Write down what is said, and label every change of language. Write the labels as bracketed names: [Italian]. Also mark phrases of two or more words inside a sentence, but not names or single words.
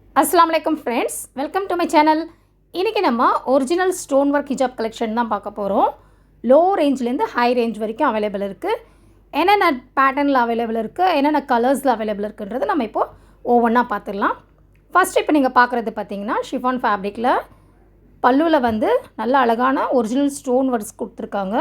[Arabic] السلام عليكم [English] friends, welcome to my channel. [Tamil] इनके நம்ம [English] original stone work hijab collection [Tamil] தான் பார்க்க போகிறோம். லோ ரேஞ்சிலேருந்து [English] high range [Tamil] வரைக்கும் அவைலபிள் இருக்குது. என்னென்ன பேட்டர்னில் அவைலபிள் இருக்குது, என்னென்ன கலர்ஸில் அவைலபிள் இருக்குன்றது நம்ம இப்போது ஒவ்வொன்றா பார்த்துடலாம். ஃபஸ்ட்டு இப்போ நீங்கள் பார்க்குறது பார்த்தீங்கன்னா ஷிஃபான் ஃபேப்ரிக்கில் பல்லுவில் வந்து நல்ல அழகான [English] original stone works [Tamil] கொடுத்துருக்காங்க.